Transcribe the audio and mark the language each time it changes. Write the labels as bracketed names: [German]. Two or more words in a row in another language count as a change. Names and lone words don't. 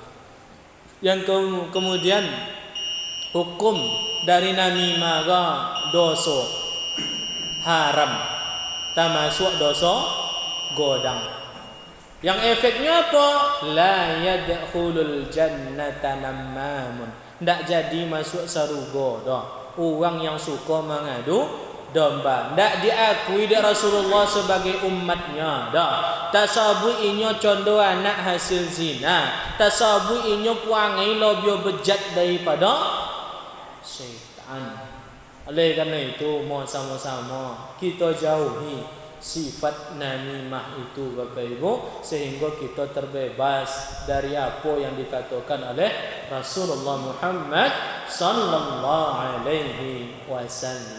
[Indonesian] Yang kemudian hukum dari namimah dosa haram, termasuk dosa godang. Yang efeknya apa? [Arabic] La yadkhulul jannata nammamun. [Indonesian] Tak jadi masuk surga dah. Orang yang suka mengadu domba. Tak diakui di Rasulullah sebagai umatnya dah. [Minangkabau] Tasabu inyo condo anak hasil zina. Tasabu inyo puangai lebih bejat daripada syaitan. [Indonesian] Oleh karena itu, mau sama-sama kita jauhi sifat namimah itu Bapak Ibu, sehingga kita terbebas dari apa yang dikatakan oleh Rasulullah Muhammad [Arabic] sallallahu alaihi wasallam.